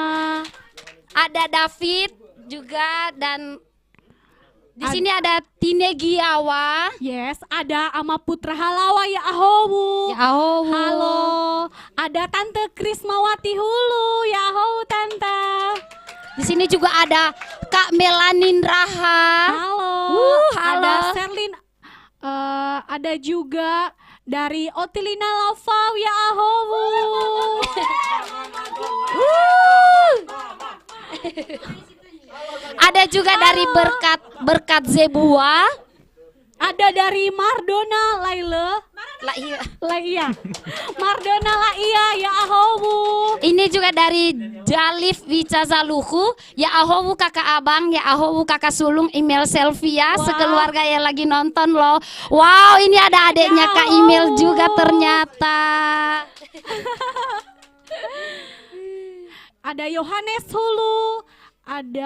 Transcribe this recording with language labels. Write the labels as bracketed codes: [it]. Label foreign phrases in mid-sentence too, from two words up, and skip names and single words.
[id] Ada David juga dan di sini ada Tine Giawa. Yes, ada Ama Putra Halawa [nia] ya Ahowu. Ya Ahowu. [id] Halo, ada Tante Krismawati Hulu [nia] ya Ahowu [id] Tante. Di sini juga ada Kak Melanin Raha. Halo, halo. ada Serlin. Ada juga dari Otilina Lavau [nia] ya Ahowu. [id] Ada juga dari Berkat Zebua. Ada dari Mardona Laila. Laia. Mardona Laia [nia] ya Ahowu. [id] Ini juga dari Jalif Wicazaluhu. [nia] Ya Ahowu [id] kakak abang, [nia] ya Ahowu [id] kakak sulung, email Selvia, sekeluarga yang lagi nonton loh. Wow, ini ada adeknya Ya Kak Email Ahowu. juga ternyata. Ada Yohanes Hulu. Ada